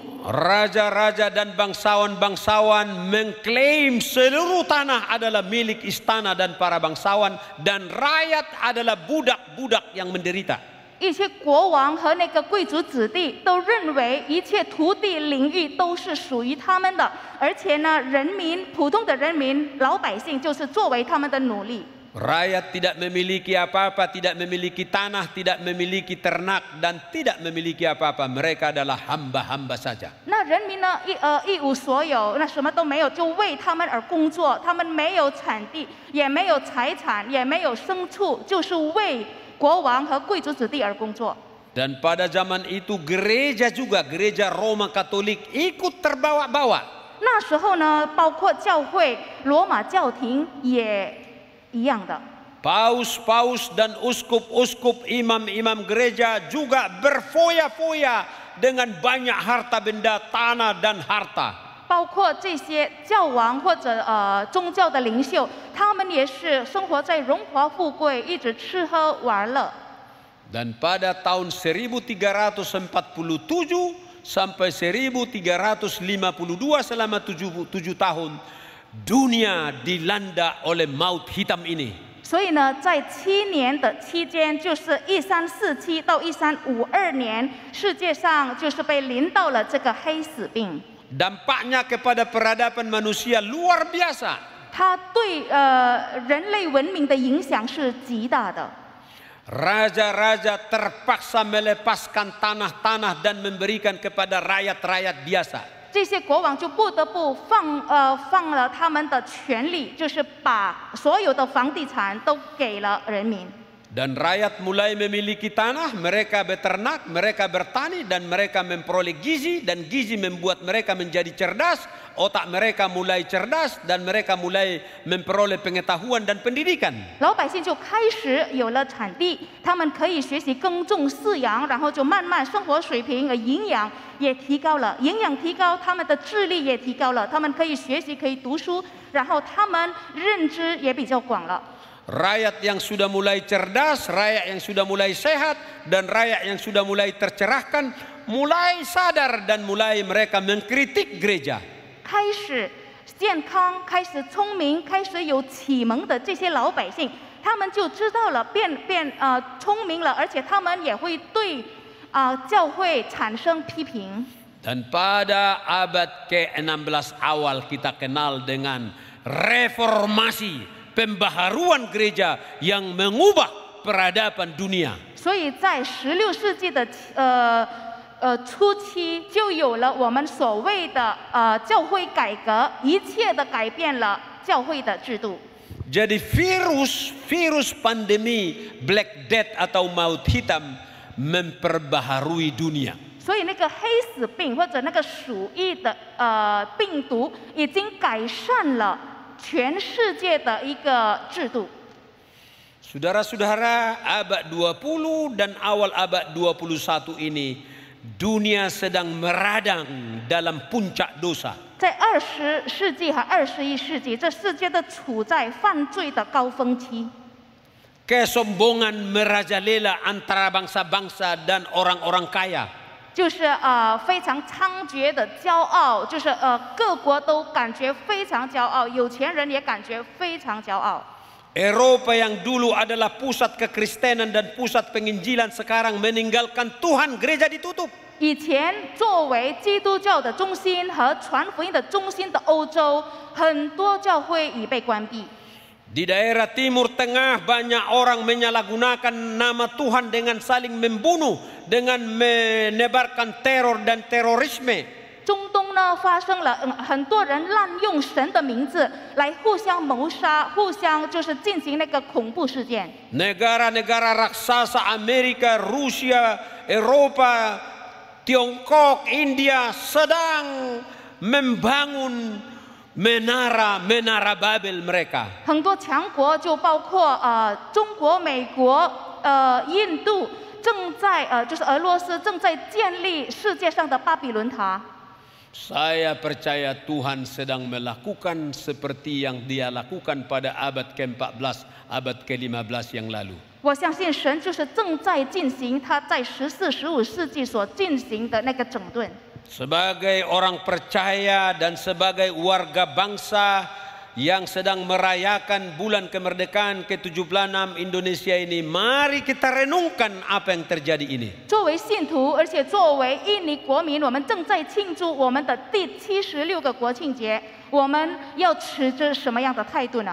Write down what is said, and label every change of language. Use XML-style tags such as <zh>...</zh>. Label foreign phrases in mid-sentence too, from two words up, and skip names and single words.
<id>Raja-raja dan bangsawan-bangsawan mengklaim seluruh tanah adalah milik istana dan para bangsawan, dan rakyat adalah budak-budak yang menderita.</id> <zh>一些国王和那个贵族子弟都认为一切土地领域都是属于他们的，而且呢，普通的人民、老百姓就是作为他们的奴隶。</zh> <id>Rakyat tidak memiliki apa-apa, tidak memiliki tanah, tidak memiliki ternak, dan tidak memiliki apa-apa. Mereka adalah hamba-hamba saja.</id> <zh>那人民呢，一无所有，那什么都没有，就为他们而工作。他们没有产地，也没有财产，也没有牲畜，就是为国王和贵族子弟而工作。</zh> <id>Dan pada zaman itu gereja juga, gereja Roma Katolik ikut terbawa-bawa.</id> <zh>那时候呢，包括教会、罗马教廷也一样的。</zh> <id>Paus-paus dan uskup-uskup, imam-imam gereja juga berfoya-foya dengan banyak harta benda, tanah dan harta.</id> <zh>包括这些教王或者宗教的领袖，他们也是生活在荣华富贵，一直吃喝玩乐。</zh> <id>Dan pada tahun 1347 sampai 1352 selama 7 tahun dunia dilanda oleh maut hitam ini.</id> <zh>所以呢，在7年的期间，就是1347到1352年，世界上就是被临到了这个黑死病。</zh> <id>Dampaknya kepada peradaban manusia luar biasa.</id> <zh>它对人类文明的影响是极大的。</zh> <id>Raja-raja terpaksa melepaskan tanah-tanah dan memberikan kepada rakyat-rakyat biasa.</id> <zh>这些国王就不得不放了他们的权利，就是把所有的房地产都给了人民。</zh> <id>Dan rakyat mulai memiliki tanah, mereka beternak, mereka bertani, dan mereka memperoleh gizi, dan gizi membuat mereka menjadi cerdas, otak mereka mulai cerdas, dan mereka mulai memperoleh pengetahuan dan pendidikan.</id> <zh>老百姓就开始有了产地，他们可以学习耕种、饲养，然后就慢慢生活水平、营养也提高了，营养提高，他们的智力也提高了，他们可以学习，可以读书，然后他们认知也比较广了。</zh> <id>Rakyat yang sudah mulai cerdas, rakyat yang sudah mulai sehat, dan rakyat yang sudah mulai tercerahkan, mulai sadar dan mulai mereka mengkritik gereja.</id> <zh>开始健康、开始聪明、开始有启蒙的这些老百姓，他们就知道了，聪明了，而且他们也会对教会产生批评。</zh> <id>Dan pada abad ke-16 awal kita kenal dengan reformasi. Pembaharuan gereja yang mengubah peradaban dunia.</id> <zh>所以在16世纪的初期，就有了我们所谓的教会改革，一切的改变了教会的制度。</zh> <id>Jadi virus pandemi</id> <en>Black Death</en> <id>atau maut hitam memperbaharui dunia.</id> <zh>所以那个黑死病或者那个鼠疫的病毒，已经改善了 全世界的一个制度。</zh> <id>Saudara-saudara, abad 20 dan awal abad 21 ini dunia sedang meradang dalam puncak dosa.</id> <zh>在20世纪和21世纪，这世界都处在犯罪的高峰期。</zh> <id>Kesombongan merajalela antara bangsa-bangsa dan orang-orang kaya.</id> <zh>就是非常猖獗的骄傲，就是各国都感觉非常骄傲，有钱人也感觉非常骄傲。</zh> <id>Eropa yang dulu adalah pusat kekristenan dan pusat penginjilan sekarang meninggalkan Tuhan, gereja ditutup.</id> <zh>以前作为基督教的中心和传福音的中心的欧洲，很多教会已被关闭。</zh> <id>Di daerah Timur Tengah banyak orang menyalahgunakan nama Tuhan dengan saling membunuh, dengan menebarkan teror dan terorisme.</id> <zh>中东呢发生了很多人滥用神的名字来互相谋杀，互相就是进行那个恐怖事件。</zh> <id>Negara-negara raksasa Amerika, Rusia, Eropa, Tiongkok, India sedang membangun menara Babel mereka.</id> <zh>很多强国就包括中国、美国、印度，就是俄罗斯正在建立世界上的巴比伦塔。</zh> <id>Saya percaya Tuhan sedang melakukan seperti yang Dia lakukan pada abad ke-14, abad ke-15 yang lalu.</id> <zh>我相信神就是正在进行他在14、15世纪所进行的那个整顿。</zh> <id>Sebagai orang percaya dan sebagai warga bangsa yang sedang merayakan bulan kemerdekaan ke-76 Indonesia ini, mari kita renungkan apa yang terjadi ini.</id> <zh>作为信徒，而且作为印尼国民，我们正在庆祝我们的第76个国庆节，我们要持着什么样的态度呢？</zh>